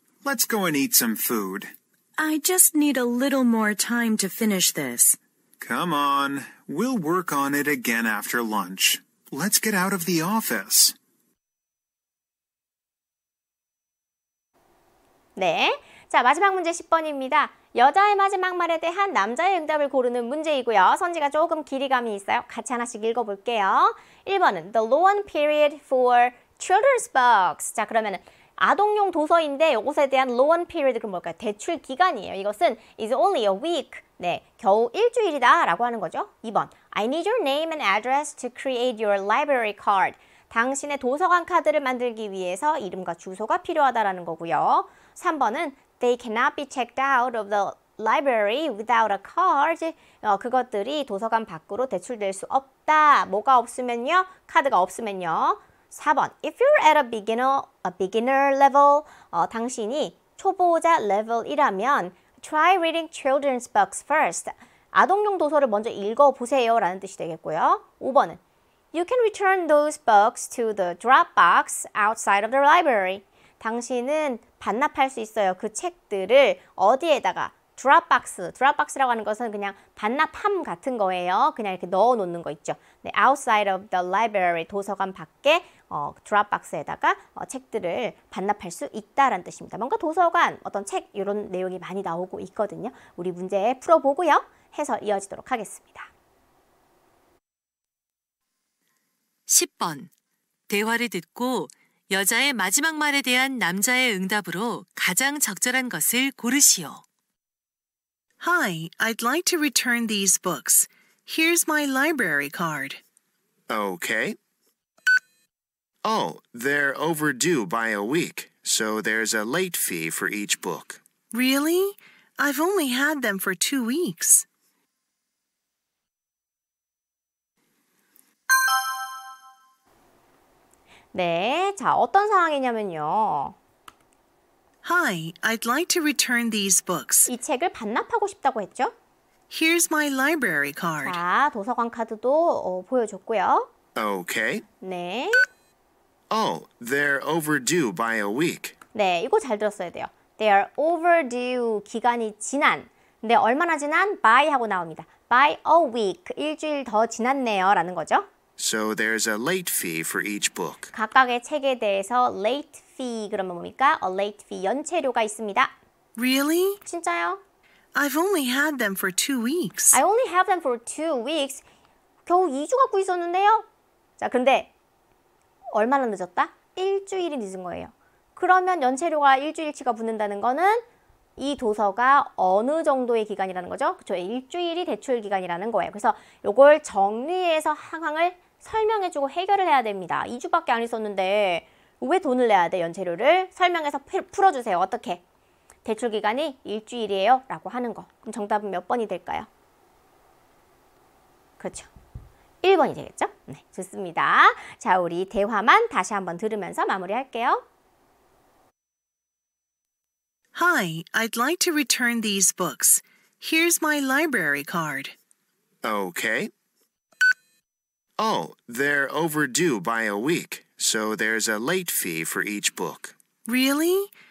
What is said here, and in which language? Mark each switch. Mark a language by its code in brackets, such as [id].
[en] Let's go and eat some food. I just need a little more time to finish this. Come on. We'll work on it again after lunch. Let's get out of the office. [ko] 네. 자, 마지막 문제 10번입니다. 여자의 마지막 말에 대한 남자의 응답을 고르는 문제이고요. 선지가 조금 길이감이 있어요. 같이 하나씩 읽어볼게요. 1번은 [en] The loan period for children's books. [ko] 자, 그러면은 아동용 도서인데 이것에 대한 [en] loan period, [ko] 그럼 뭘까요? 대출 기간이에요. 이것은 [en] is only a week. [ko] 네, 겨우 일주일이다 라고 하는 거죠. [en] 2번 I need your name and address to create your library card. [ko] 당신의 도서관 카드를 만들기 위해서 이름과 주소가 필요하다라는 거고요. [en] 3번은 They cannot be checked out of the library without a card. [ko] 그것들이 도서관 밖으로 대출될 수 없다. 뭐가 없으면요? 카드가 없으면요. [en] 4번 If you're at a beginner level, [ko] 당신이 초보자 레벨이라면 [en] Try reading children's books first. [ko] 아동용 도서를 먼저 읽어보세요 라는 뜻이 되겠고요. [en] 5번은 You can return those books to the drop box outside of the library. [ko] 당신은 반납할 수 있어요. 그 책들을 어디에다가 드롭박스라고 하는 것은 그냥 반납함 같은 거예요. 그냥 이렇게 넣어 놓는 거 있죠. 네, [en] outside of the library, [ko] 도서관 밖에 드롭박스에다가 책들을 반납할 수 있다라는 뜻입니다. 뭔가 도서관, 어떤 책 이런 내용이 많이 나오고 있거든요. 우리 문제 풀어보고요. 해서 이어지도록 하겠습니다. 10번. 대화를 듣고 여자의 마지막 말에 대한 남자의 응답으로 가장 적절한 것을 고르시오. [en] Hi, I'd like to return these books. Here's my library card. Okay. Oh, they're overdue by a week, so there's a late fee for each book. Really? I've only had them for 2 weeks. [ko] 네, 자, 어떤 상황이냐면요. [en] Hi, I'd like to return these books. [ko] 이 책을 반납하고 싶다고 했죠? [en] Here's my library card. [ko] 자, 도서관 카드도 보여줬고요. [en] Okay. [ko] 네. [en] Oh, they're overdue by a week. [ko] 네, 이거 잘 들었어야 돼요. [en] They are overdue, [ko] 기간이 지난. 근데 얼마나 지난? by 하고 나옵니다. [en] By a week, [ko] 일주일 더 지났네요 라는 거죠. [en] So there's a late fee for each book. [ko] 각각의 책에 대해서 [en] late fee, [ko] 그러면 뭡니까? [en] A late fee, [ko] 연체료가 있습니다. [en] Really? [ko] 진짜요? [en] I've only had them for 2 weeks. I only have them for 2 weeks. [ko] 겨우 2주 갖고 있었는데요. 자, 근데 얼마나 늦었다? 일주일이 늦은 거예요. 그러면 연체료가 일주일치가 붙는다는 거는 이 도서가 어느 정도의 기간이라는 거죠? 그렇죠? 일주일이 대출 기간이라는 거예요. 그래서 이걸 정리해서 상황을 설명해주고 해결을 해야 됩니다. 2주밖에 안 있었는데 왜 돈을 내야 돼? 연체료를 설명해서 풀어주세요. 어떻게? 대출 기간이 일주일이에요 라고 하는 거. 그럼 정답은 몇 번이 될까요? 그렇죠. 1번이 되겠죠? 네, 좋습니다. 자, 우리 대화만 다시 한번 들으면서 마무리할게요. [en] Hi, I'd like to return these books. Here's my library card. Okay. Oh, they're overdue by a week, so there's a late fee for each book. Really?